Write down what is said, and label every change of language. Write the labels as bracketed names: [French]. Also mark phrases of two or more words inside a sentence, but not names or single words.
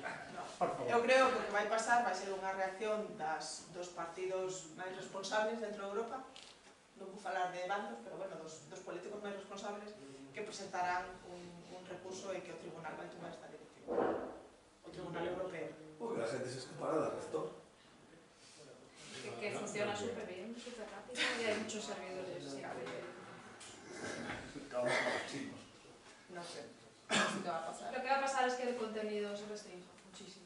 [Galician] Eu creo que o que vai pasar vai ser unha reacción dos partidos máis responsables dentro de Europa, non vou falar de bandos, pero bueno, dos políticos máis responsables que presentarán un recurso e que o tribunal vai tomar esta directiva. O tribunal europeo. [Spanish] Porque la gente se escapará del rector. Que funciona súper bien, súper rápido y hay muchos servidores siempre. No sé, no sé qué va a pasar. Lo que va a pasar es que el contenido se restrinja muchísimo.